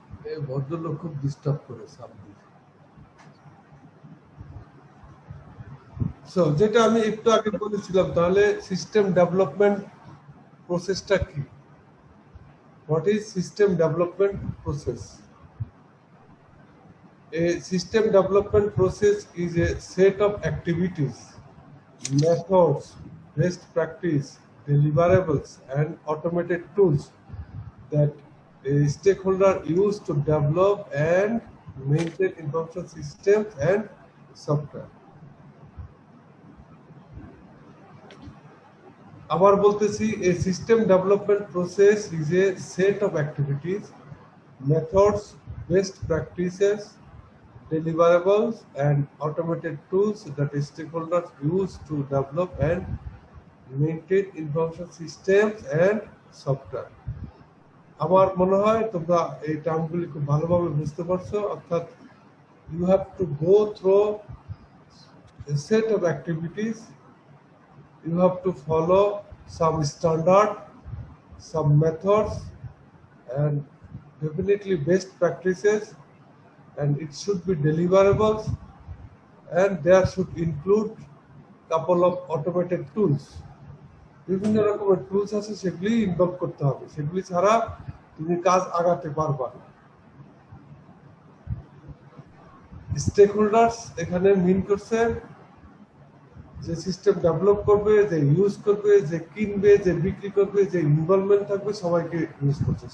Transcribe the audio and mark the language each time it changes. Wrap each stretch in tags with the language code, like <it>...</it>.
<bn>এই ভদ্রলোক খুব ডিস্টার্ব করে সামনে। সো যেটা আমি একটু আগে বলেছিলাম, তাহলে সিস্টেম ডেভেলপমেন্ট প্রসেসটা কি?</bn> <en>What is system development প্রসেস? A system development process is a set of activities, methods, best practice, deliverables, and automated tools that a stakeholder use to develop and maintain information systems and software.</en> <bn>আবার বলতেছি,</bn> <en>a system development process is a set of activities, methods, best practices, deliverables, and automated tools that stakeholders use to develop and maintain information systems and software.</en> <bn>আমার মনে হয় তোমরা এই টার্মগুলি খুব ভালোভাবে বুঝতে পারছো।</bn> <en>অর্থাৎ you have to go through a set of activities, you have to follow some standard, some methods, and definitely best practices, and it should be deliverables, and there should include couple of automated tools.</en> <bn>বিভিন্ন রকমের tools আছে, সেগুলি involve করতে হবে, সেগুলি ছাড়া তুমি কাজ আগাতে পারবা না। স্টেক হোল্ডার্স এখানে মিন করছে যে সিস্টেম ডেভেলপ করবে, যে ইউজ করবে, যে কিনবে, যে বিক্রি করবে, যে ইনভলভমেন্ট থাকবে, সবাইকে ইউজ করছে।</bn>